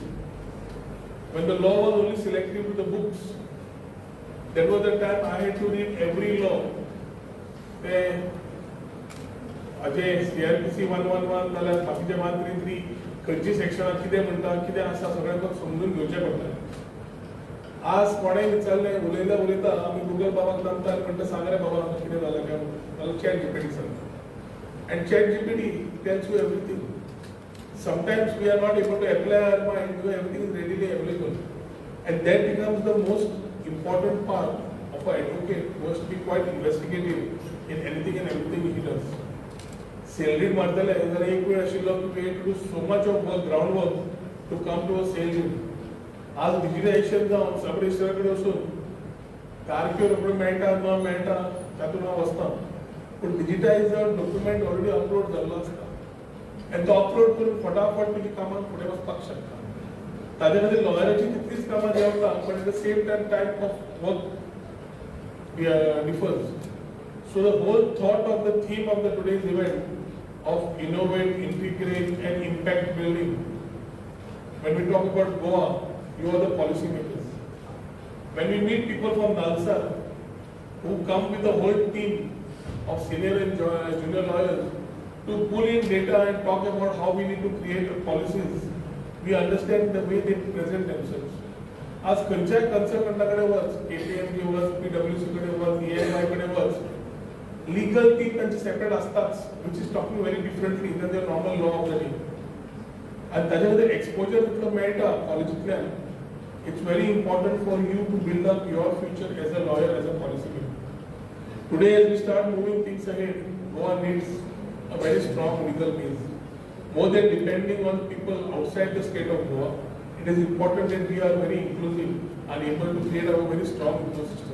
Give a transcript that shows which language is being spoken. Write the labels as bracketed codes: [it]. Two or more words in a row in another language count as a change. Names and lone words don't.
[en] When the law was only selective to the books, that was the time I had to read every law. [kok] अजय CRPC 111 जाल्यार बाकीचे 133 खंयची सेक्शनां कितें म्हणटा, कितें आसा सगळें समजून घेवचें पडटा. आज कोणेंय विचारलें उलयता आमी गुगल बाबाक सांगता म्हणटा सांग रे बाबा कितें जालें काय जाल्यार ChatGPT सांगता. [en] And ChatGPT tells you everything. Sometimes we are not able to apply our mind because everything is readily available. And that becomes the most important part of an advocate who has to be quite investigative in anything and everything he does. [kok] Salaried martale जाल्यार एक वेळ आशिल्लो की [en] we had to do so much of work, groundwork to come to a salary. [kok] आज डिजिटायझेशन जावन सब रजिस्टरा कडेन वचून तारख्यो रोखड्यो मेळटा न मेळटा तातूंत हांव वचना. पूण [en] digitised document already upload [kok] जाल्लो आसता आनी तो अपलोड करून फटाफट तुजी कामां फुडें वचपाक शकता. ताजे खातीर लॉयराची तितलीच कामां देंवता, पण [en] at the same time type of work differs. So the whole thought of the theme of the today's event of innovate, integrate and impact building. When we talk about Goa, you are the policymakers. When we meet people from Nalsa who come with a whole team of senior and junior lawyers to pull in data and talk about how we need to create policies, we understand the way they present themselves. [kok] As खंयच्याय कन्सल्टंटाकडे वच, KPMG वच, PwC कडे वच, EY कडे वच, [en] legal team [mr] त्यांची separate असताच, [en] which is talking very differently than the normal law of the day. [kok] And त्याच्यामध्ये exposure जितलं मेळटा कॉलेजींतल्यान, [en] it's very important for you to build up your future as a lawyer, as a policymaker. Today, as we start moving things ahead, Goa needs a very strong legal base. More than depending on people outside the state of Goa, it is important that we are very inclusive and able to create a very strong ecosystem.